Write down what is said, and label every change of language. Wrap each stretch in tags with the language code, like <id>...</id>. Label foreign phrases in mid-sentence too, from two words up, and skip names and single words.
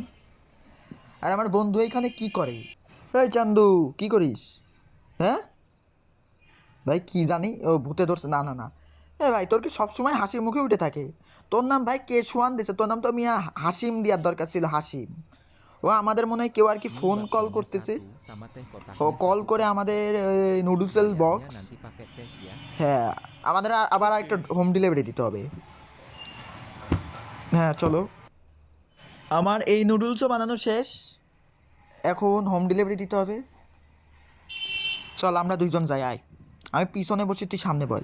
<bn>আর আমার বন্ধু এইখানে কি করে? এই চান্দু কি করিস? হ্যাঁ ভাই কি জানি, ও ভূতে ধরছে, না না না। এ ভাই তোর কি সবসময় হাসির মুখে উঠে থাকে? তোর নাম ভাই কে সোয়ান দিছে, তোর নাম তো মিয়া হাসিম দেওয়ার দরকার ছিল, হাসিম। ও আমাদের মনে হয় কেউ আর কি</bn> <id>Mie</id> <en>phone call</en> <id>baksonya</id> <bn>করতেছে,</bn> <id>satu, sama teh kotaknya</id> <bn>ও কল</bn> <id>satu,</id> <bn>করে</bn> <id>Pak.</id> <bn>আমাদের নুডলসেল</bn> <id>Bayarnya</id> <bn>বক্স।</bn> <id>nanti pakai cash ya.</id> <bn>হ্যাঁ আমাদের আবার একটা</bn> <en>home delivery</en> <bn>দিতে হবে। হ্যাঁ চলো, আমার এই নুডলসও বানানো শেষ, এখন</bn> <en>home delivery</en> <bn>দিতে হবে। চল আমরা দুইজন যাই, আয়। আমি পিছনে বসি, তুই সামনে বল।</bn>